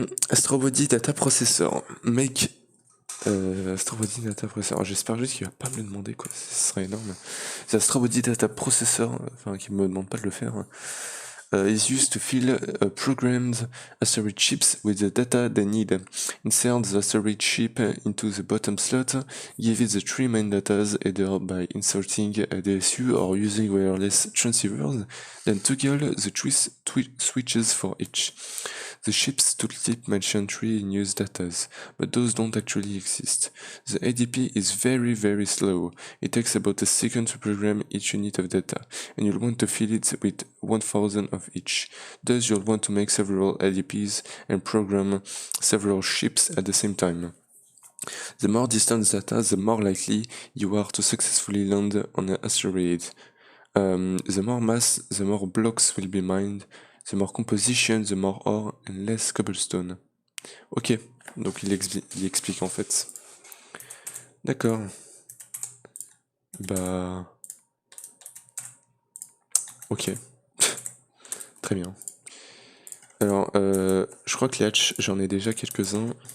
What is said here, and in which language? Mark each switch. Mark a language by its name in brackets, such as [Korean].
[English] Astrobody Data Processor. Make Astrobody Data Processor. [French] J'espère juste qu'il va pas me le demander, quoi. Ce serait énorme. C'est Astrobody Data Processor, enfin, qui me demande pas de le faire. Hein. [English] Is used to fill programmed asteroid chips with the data they need. Insert the asteroid chip into the bottom slot, give it the 3 main datas either by inserting a DSU or using wireless transceivers, then toggle the switches for each. The ship's tooltip mentioned 3 news datas, but those don't actually exist. The ADP is very, very slow. It takes about a second to program each unit of data, and you'll want to fill it with 1000 of each. Thus, you'll want to make several ADPs and program several ships at the same time. The more distant data, the more likely you are to successfully land on an asteroid. The more mass, the more blocks will be mined. The more composition, the more ore and less cobblestone. [French] Ok, donc il explique en fait. D'accord. Bah... Ok. Très bien. Alors, je crois que les hatch, j'en ai déjà quelques-uns.